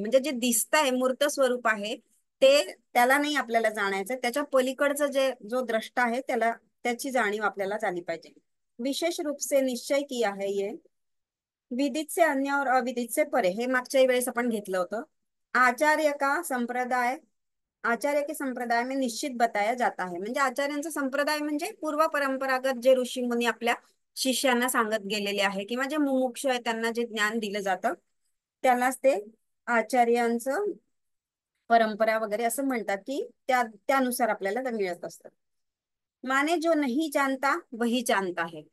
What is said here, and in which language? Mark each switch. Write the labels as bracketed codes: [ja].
[mr] म्हणजे जे दिसत आहे मूर्त स्वरूप आहे ते त्याला नाही आपल्याला जाणायचं, त्याच्या पलीकडचं जे जो द्रष्टा आहे त्याला त्याची जाणीव आपल्याला झाली पाहिजे। [hi] विशेष रूप से निश्चय किया है ये, विदित से अन्य और अविदित से परे, [mr] हे मागच्या वेळेस आपण घेतलं होतं। [hi] आचार्य का संप्रदाय, आचार्य के संप्रदाय में निश्चित बताया जाता है। [mr] म्हणजे आचार्यांचा संप्रदाय म्हणजे पूर्व परंपरागत जे ऋषी मुनी आपल्या शिष्यांना सांगत गेलेले आहे किंवा जे मुमुक्षु आहे त्यांना जे ज्ञान दिलं जातं त्यालाच ते आचार्यांचं परंपरा वगैरे असं म्हणतात, की त्यानुसार आपल्याला ते मिळत असतं। [hi] माने जो नहीं जानता वही जानता है।